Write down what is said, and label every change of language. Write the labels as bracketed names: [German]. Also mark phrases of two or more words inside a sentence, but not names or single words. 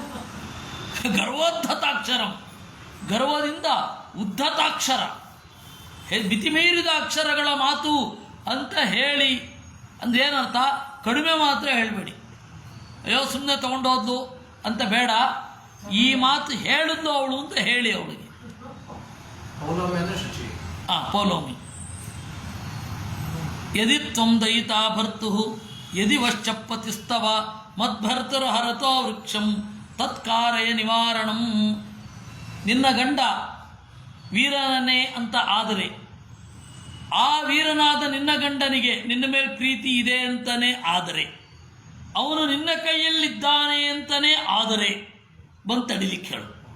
[Kannada] ಗರ್ವೋದ್ಧತಾಕ್ಷರಂ, ಗರ್ವದಿಂದ ಉದ್ಧತಾಕ್ಷರ, ಮಿತಿಮೀರಿದ ಅಕ್ಷರಗಳ ಮಾತು ಅಂತ ಹೇಳಿ. ಅಂದ್ರೆ ಏನರ್ಥ? ಕಡಿಮೆ ಮಾತ್ರ ಹೇಳಬೇಡಿ, ಅಯ್ಯೋ ಸುಮ್ಮನೆ ತಗೊಂಡೋದ್ಲು ಅಂತ ಬೇಡ, ಈ ಮಾತು ಹೇಳಿದ್ಲು ಅವಳು ಅಂತ ಹೇಳಿ ಅವಳಿಗೆ. ಪೌಲೋಮಿ. [Sanskrit] ಯದಿ ತ್ವಂ ದಯಿತಾ ಭರ್ತು ಯದಿ ವಶ್ಚಪ್ಪತಿಸ್ತವ ಮದ್ಭರ್ತರು ಹರತೋ ವೃಕ್ಷಂ ತತ್ಕಾರಯ ನಿವಾರಣಂ. [Kannada] ನಿನ್ನ ಗಂಡ ವೀರನೇ ಅಂತ ಆದರೆ, ಆ ವೀರನಾದ ನಿನ್ನ ಗಂಡನಿಗೆ ನಿನ್ನ ಮೇಲೆ ಪ್ರೀತಿ ಇದೆ ಅಂತಲೇ ಆದರೆ, ಅವನು ನಿನ್ನ ಕೈಯಲ್ಲಿದ್ದಾನೆ ಅಂತಲೇ ಆದರೆ ಬಂತಡಿಲಿಕ್ಕೆ ಹೇಳು.